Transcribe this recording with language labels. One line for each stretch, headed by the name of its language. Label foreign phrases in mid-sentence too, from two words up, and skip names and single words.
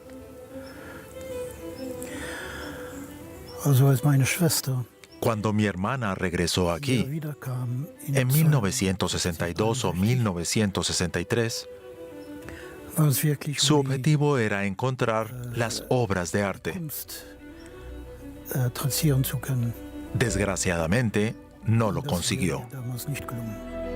German: Also als meine Schwester
Spanish: Cuando mi hermana regresó aquí,
German: wiederkam in
Spanish: en
German: der Zeit,
Spanish: 1962 o 1963,
German: war es wirklich
Spanish: su
German: um die
Spanish: objetivo era encontrar las obras de arte.
German: Kunst trazieren zu können.
Spanish: Desgraciadamente, no lo
German: Das
Spanish: consiguió.
German: wäre damals nicht gelungen.